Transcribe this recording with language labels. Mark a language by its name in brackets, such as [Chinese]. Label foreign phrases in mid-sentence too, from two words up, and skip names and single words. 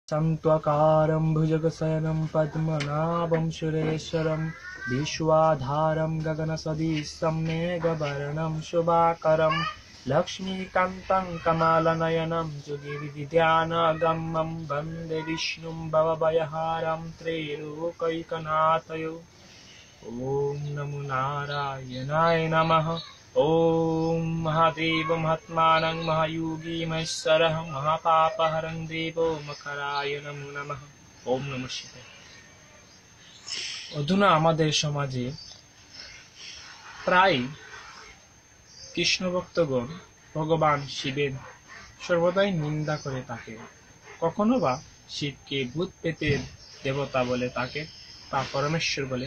[Sanskrit] शङ्त्वकारं भुजगशयनं पद्मनाभं सुरेश्वरं विश्वाधारं गगनसदृशं मेघवर्णं शुभाकरं लक्ष्मीकान्तं कमलनयनं योगिविद्यानगम्यं वन्दे विष्णुं भवभयहारं त्रैलोक्यैकनाथम्। ॐ नमो नारायणाय नमः। ॐ महादेव महात्मानं महायोगी महेश्वरः महापापहरं देवो मकराय नमो नमः। ओम नमः शिवाय। [Bangla] অধুনা আমাদের সমাজে প্রায় কৃষ্ণ ভক্তগণ ভগবান শিবের সর্বদাই নিন্দা করে থাকে। কখনো বা শিবকে ভূত প্রেতের দেবতা বলে থাকে বা পরমেশ্বর বলে।